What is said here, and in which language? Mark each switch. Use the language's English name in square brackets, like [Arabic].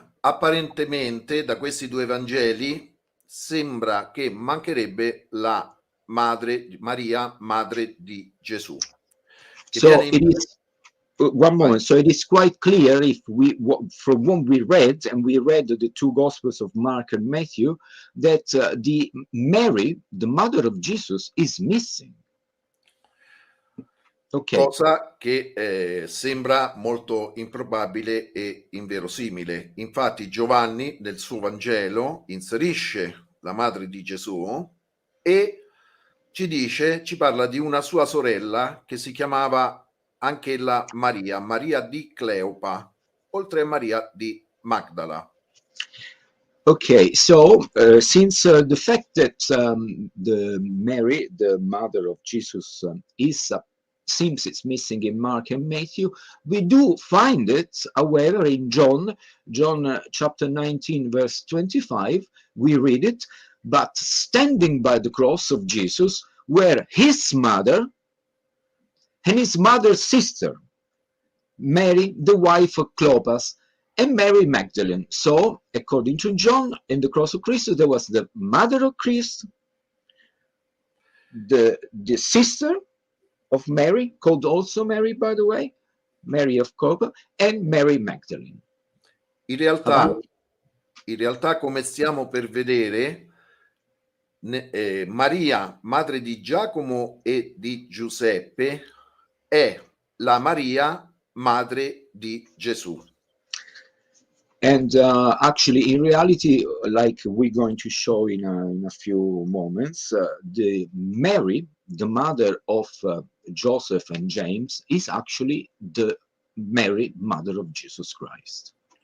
[Italian] Apparentemente da questi due Vangeli sembra che mancherebbe la madre Maria, madre di Gesù. [English] So it is one moment. So it is quite clear if we, from what we read, and we read the two Gospels of Mark and Matthew, that the Mary, the mother of Jesus, is missing. Okay. [Italian] Cosa che sembra molto improbabile e inverosimile. Infatti Giovanni nel suo Vangelo inserisce la madre di Gesù e ci parla di una sua sorella che si chiamava anche la Maria, Maria di Cleopa, oltre a Maria di Magdala. [English] Okay, so since the fact that the Mary, the mother of Jesus, seems it's missing in Mark and Matthew, we do find it, however, in John chapter 19, verse 25, we read it, but standing by the cross of Jesus were his mother and his mother's sister, Mary, the wife of Clopas, and Mary Magdalene. So, according to John, in the cross of Christ, there was the mother of Christ, the sister of Mary, called also Mary, by the way, Mary of Clopas, and Mary Magdalene. [Italian] In realtà, come stiamo per vedere, Maria, madre di Giacomo e di Giuseppe, è la Maria, madre di Gesù. [English] And actually, in reality, like we're going to show in a few moments, the Mary, the mother of Joseph and James, is actually the Mary, mother of Jesus Christ.